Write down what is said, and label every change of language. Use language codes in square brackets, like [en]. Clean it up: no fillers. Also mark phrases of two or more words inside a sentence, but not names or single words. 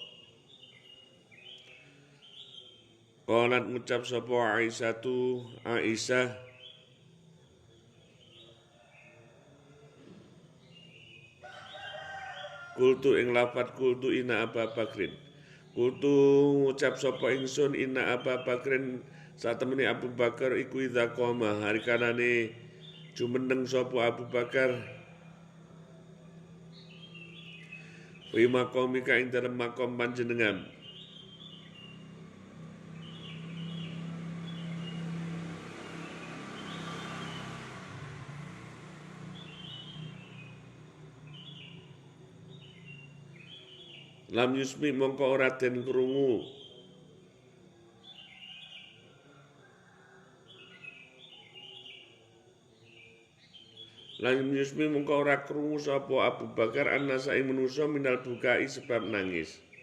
[jv] Qalat ngucap sapa Aisyah kultu ing lafat kultu [ar] inna Abu Bakrin [jv] kultu ngucap sapa ingsun [ar] inna Abu Bakrin [jv] saat temeni Abu Bakar iku [ar] idza qoma [jv] hari kanane jumeneng sapa Abu Bakar [ar] wi maqamika [jv] ing dalem makom panjenengan [ar] lam yusmi [jv] mongko ora den krungu [ar] lam yusmi [jv] mongko ora krungu sapa Abu Bakar annasa ing manusa [ar] minal bukai [jv] sebab nangis.